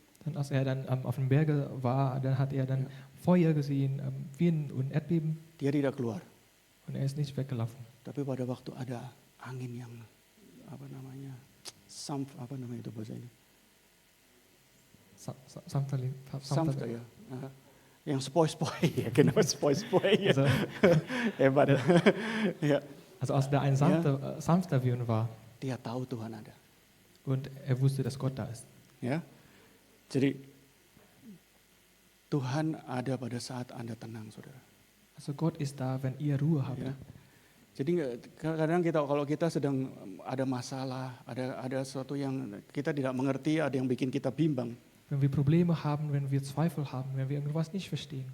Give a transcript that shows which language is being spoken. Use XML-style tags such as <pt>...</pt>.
<de>Dann, als er dann auf dem Berge war, dann hat er dann Feuer gesehen, Wind und Erdbeben,</de> <id>Dia tidak keluar.</id> <de>und er ist nicht weggelaufen.</de> <id>Tapi pada waktu ada angin yang apa namanya itu bahasa ini? Samf ya. Yang sepoi-sepoi ya, kenapa sepoi-sepoi ya?</id> <de>Also,</de> <id>Hebat. Ya,</id> <de>also als da ein sanfter Wind war</de> <id>dia tahu Tuhan ada.</id> <de>und er wusste, dass Gott da ist. Ya.</de> <id>Jadi Tuhan ada pada saat Anda tenang, saudara.</id> <de>Also Gott ist da, wenn ihr Ruhe habt. Ya.</de> <id>Jadi kadang kalau kita sedang ada masalah, ada sesuatu yang kita tidak mengerti, ada yang bikin kita bimbang.</id> <de>Wenn wir Probleme haben, wenn wir Zweifel haben, wenn wir irgendwas nicht verstehen.</de>